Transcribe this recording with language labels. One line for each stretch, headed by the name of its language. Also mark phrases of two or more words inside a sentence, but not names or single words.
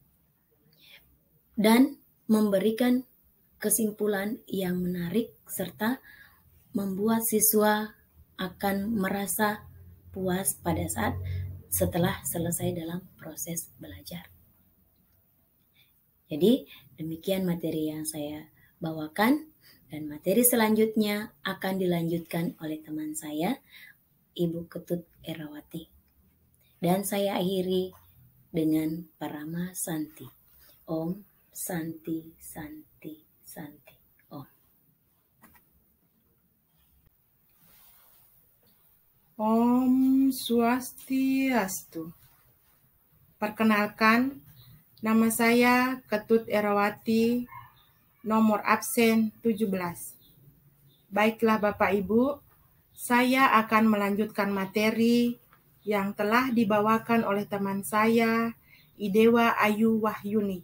Indonesian: dan memberikan kesimpulan yang menarik serta membuat siswa akan merasa puas pada saat setelah selesai dalam proses belajar. Jadi demikian materi yang saya bawakan, dan materi selanjutnya akan dilanjutkan oleh teman saya, Ibu Ketut Erawati. Dan saya akhiri dengan Parama Santi.
Sanskrit: Om Santi Santi Santi. Om.
Indonesian: Om Swastiastu. Perkenalkan, nama saya Ketut Erawati, nomor absen 17. Baiklah Bapak Ibu, saya akan melanjutkan materi yang telah dibawakan oleh teman saya, Idewa Ayu Wahyuni.